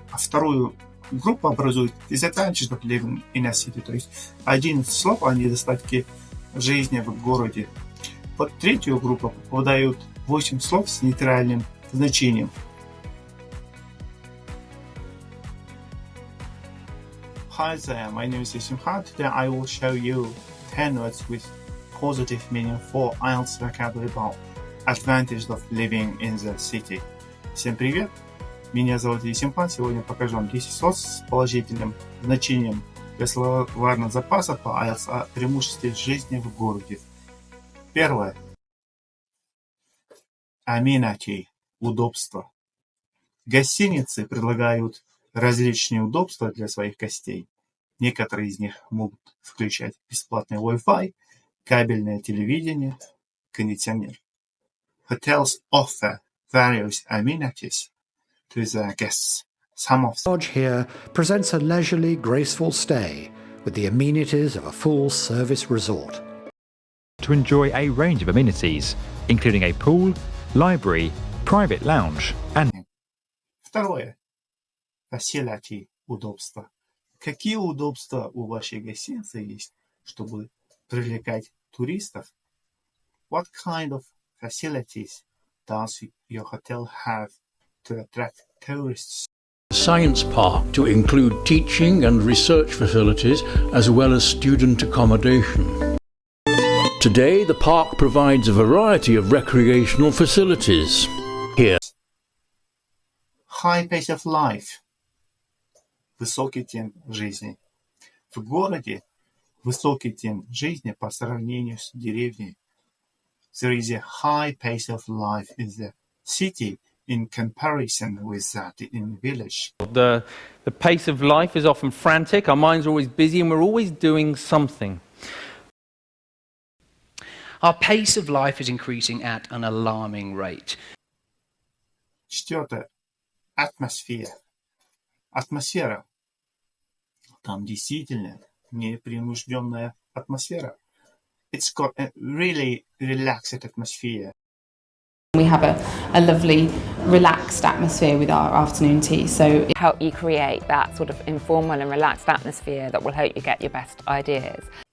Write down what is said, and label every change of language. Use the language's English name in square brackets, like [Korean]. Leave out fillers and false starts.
[Russian] А вторую группа образует [English] disadvantages of living in a city, [Russian] то есть 11 слов о недостатке жизни в городе. Под третью группу попадают 8 слов с нейтральным значением. [English] Hi there, my name is Simhan. Today I will show you 10 words with positive meaning for Ielts vocabulary about advantages of living in the city. [Russian] Всем привет! Меня зовут Симхан. Сегодня покажу вам 10 слов с положительным значением для словарного запаса по Ielts о преимуществе жизни в городе. Первое. Amenity – удобство. Гостиницы предлагают различные удобства для своих гостей. Некоторые из них могут включать бесплатный Wi-Fi, кабельное телевидение, кондиционер. [English] Hotels offer various amenities to their guests. Some of Lodge here presents a leisurely, graceful stay with the amenities of a full-service resort. To enjoy a range of amenities, including a pool, library, private lounge and... [Russian] Второе. Facility – удобство. Какие удобства у вашей гостиницы есть, чтобы привлекать туристов? [English] What kind of facilities does your hotel have to attract tourists? Science park to include teaching and research facilities as well as student accommodation. Today the park provides a variety of recreational facilities. Here. High pace of life. [Russian] Высокий темп жизни. В городе высокий темп жизни по сравнению с деревней. [English] There is a high pace of life in the city in comparison with that in the village. The pace of life is often frantic, our minds are always busy and we're always doing something. Our pace of life is increasing at an alarming rate. [Russian] Четвертое. Атмосфера. Атмосфера. Там действительно непринужденная атмосфера. [English] It's got a really relaxed atmosphere. We have a lovely, relaxed atmosphere with our afternoon tea. So help you create that sort of informal and relaxed atmosphere that will help you get your best ideas.